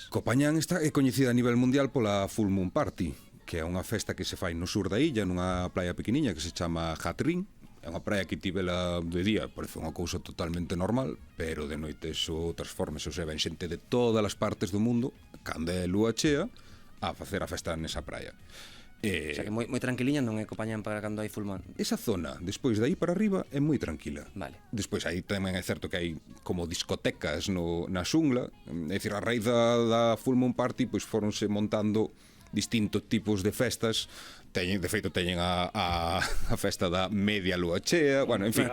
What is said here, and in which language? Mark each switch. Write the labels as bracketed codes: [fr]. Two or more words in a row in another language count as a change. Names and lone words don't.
[gl] Koh Phangan é coñecida a nivel mundial pola Full Moon Party, que é unha festa que se fai no sur da illa, nunha playa pequeniña que se chama Hat Rin. É unha praia que tivela de día, parece unha cousa totalmente normal, pero de noite iso transformase, o sea, ven xente de todas as partes do mundo, cando é lúa chea, a facer a festa nesa praia. O sea que moi tranquiliña, non é Copañán para cando hai [en] full moon. [gl] Esa zona, despois de aí para arriba, é moi tranquila. Vale. Despois aí tamén é certo que hai como discotecas na xungla, é dicir, a raíz da Full Moon Party, pois foronse montando distintos tipos de festas. De feito teñen a festa da media lúa chea, bueno, en fin,